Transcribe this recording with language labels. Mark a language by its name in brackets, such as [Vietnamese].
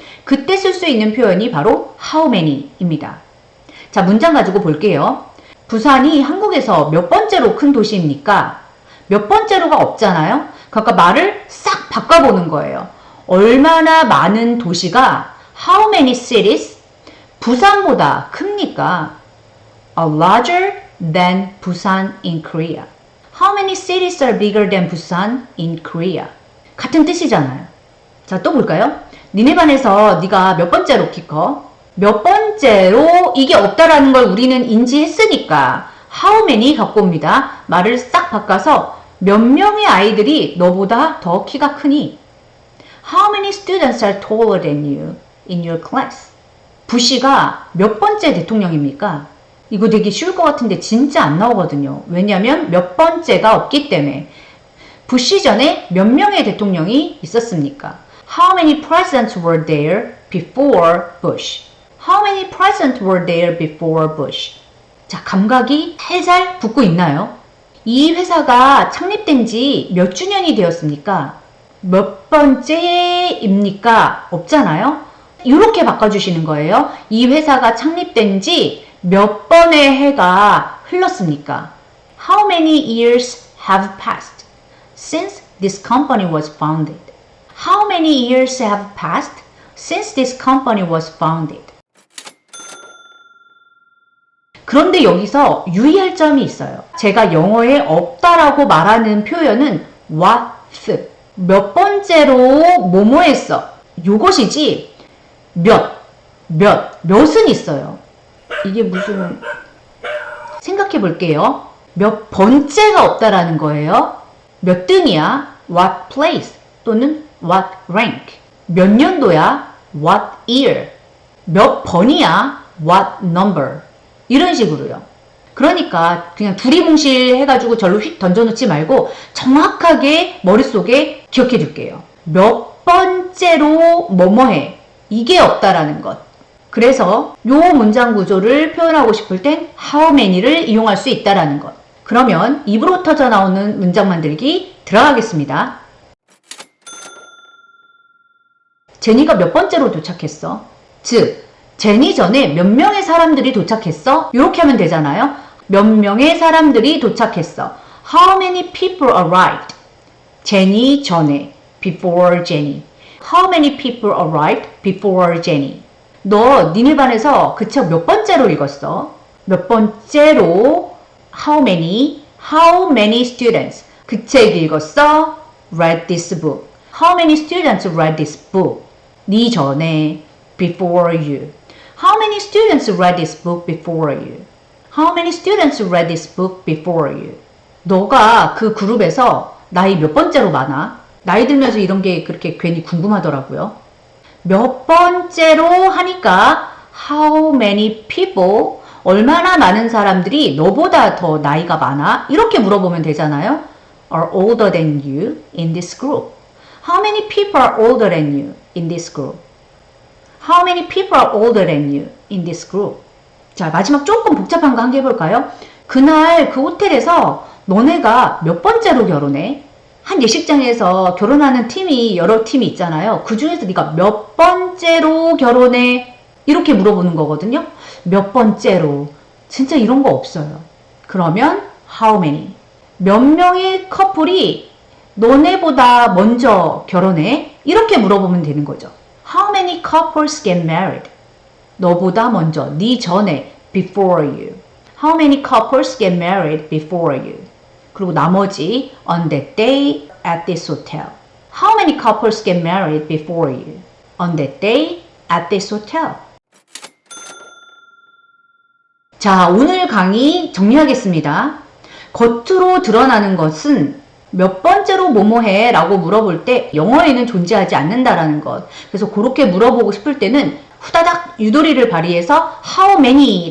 [Korean] 그때 쓸 수 있는 표현이 바로 how many입니다. 자, 문장 가지고 볼게요. 부산이 한국에서 몇 번째로 큰 도시입니까? 몇 번째로가 없잖아요. 그러니까 말을 싹 바꿔보는 거예요. 얼마나 많은 도시가 [English] how many cities [Korean] 부산보다 큽니까? [English] are larger than Busan in Korea. How many cities are bigger than Busan in Korea? [Korean] 같은 뜻이잖아요. 자, 또 볼까요? 니네 반에서 네가 몇 번째로 키 커? 몇 번째로 이게 없다라는 걸 우리는 인지했으니까 how many 갖고 옵니다. 말을 싹 바꿔서 몇 명의 아이들이 너보다 더 키가 크니? [English] How many students are taller than you in your class? [Korean] 부시가 몇 번째 대통령입니까? 이거 되게 쉬울 것 같은데 진짜 안 나오거든요. 왜냐하면 몇 번째가 없기 때문에. 부시 전에 몇 명의 대통령이 있었습니까? [English] How many presidents were there before Bush? How many presidents were there before Bush? [Korean] 자, 감각이 살살 붙고 있나요? 이 회사가 창립된 지 몇 주년이 되었습니까? 몇 번째입니까? 없잖아요? 이렇게 바꿔주시는 거예요. 이 회사가 창립된 지 몇 번의 해가 흘렀습니까? [English] How many years have passed since this company was founded? How many years have passed since this company was founded? [Korean] 그런데 여기서 유의할 점이 있어요. 제가 영어에 없다라고 말하는 표현은 what, 몇 번째로 뭐뭐 했어. 요것이지 몇은 있어요. 이게 무슨 생각해 볼게요. 몇 번째가 없다라는 거예요. 몇 등이야? [English] What place [Korean] 또는 [English] what rank. [Korean] 몇 년도야? [English] What year. [Korean] 몇 번이야? [English] What number. [Korean] 이런 식으로요. 그러니까 그냥 두리뭉실 해가지고 절로 휙 던져놓지 말고 정확하게 머릿속에 기억해 줄게요. 몇 번째로 뭐뭐해. 이게 없다라는 것. 그래서 요 문장 구조를 표현하고 싶을 땐 how many를 이용할 수 있다라는 것. 그러면 입으로 터져 나오는 문장 만들기 들어가겠습니다. 제니가 몇 번째로 도착했어? 즉, 제니 전에 몇 명의 사람들이 도착했어? 이렇게 하면 되잖아요. 몇 명의 사람들이 도착했어. [English] How many people arrived? [Korean] 제니 전에 [English] before Jenny. How many people arrived before Jenny? [Korean] 너 니네 반에서 그 책 몇 번째로 읽었어? 몇 번째로 [English] how many students [Korean] 그 책 읽었어? [English] read this book. How many students read this book? [Korean] 니 전에 [English] before you. How many students read this book before you? How many students read this book before you? [Korean] 너가 그 그룹에서 나이 몇 번째로 많아? 나이 들면서 이런 게 그렇게 괜히 궁금하더라고요. 몇 번째로 하니까 [English] how many people [Korean] 얼마나 많은 사람들이 너보다 더 나이가 많아? 이렇게 물어보면 되잖아요. [English] are older than you in this group. How many people are older than you in this group? How many people are older than you in this group? [Korean] 자, 마지막 조금 복잡한 거 한 개 해볼까요? 그날 그 호텔에서 너네가 몇 번째로 결혼해? 한 예식장에서 결혼하는 팀이 여러 팀이 있잖아요. 그 중에서 네가 몇 번째로 결혼해? 이렇게 물어보는 거거든요. 몇 번째로. 진짜 이런 거 없어요. 그러면 [English] how many? [Korean] 몇 명의 커플이 너네보다 먼저 결혼해? 이렇게 물어보면 되는 거죠. [English] How many couples get married? [Korean] 너보다 먼저, 네 전에 [English] before you. How many couples get married before you? [Korean] 그리고 나머지 [English] on that day at this hotel. How many couples get married before you? On that day at this hotel. [Korean] 자, 오늘 강의 정리하겠습니다. 겉으로 드러나는 것은 몇 번째로 뭐뭐해? 라고 물어볼 때 영어에는 존재하지 않는다라는 것. 그래서 그렇게 물어보고 싶을 때는 후다닥 유도리를 발휘해서 how many?